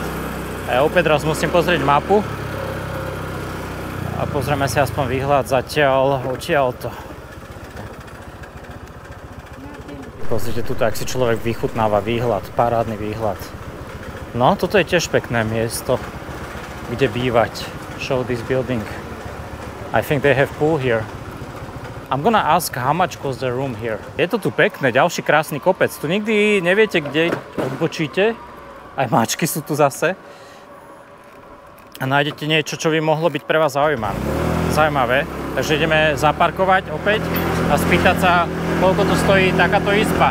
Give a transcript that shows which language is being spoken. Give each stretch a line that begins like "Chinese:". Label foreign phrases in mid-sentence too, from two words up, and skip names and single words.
Slovak: A ja opäť raz musím pozrieť mapu a pozrieme si aspoň výhľad zatiaľ odtiaľto. Pozrite tu, ak si človek vychutnáva výhľad, parádny výhľad. No, toto je tiež pekné miesto, kde bývať.
English: Show this building. I think they have pool here. I'm gonna ask how much costs the room here.
Slovak: Je to tu pekné, ďalší krásny kopec. Tu nikdy neviete, kde odbočíte. Aj mačky sú tu zase. A nájdete niečo, čo by mohlo byť pre vás zaujímavé. Takže ideme zaparkovať opäť a spýtať sa, koľko tu stojí takáto izba.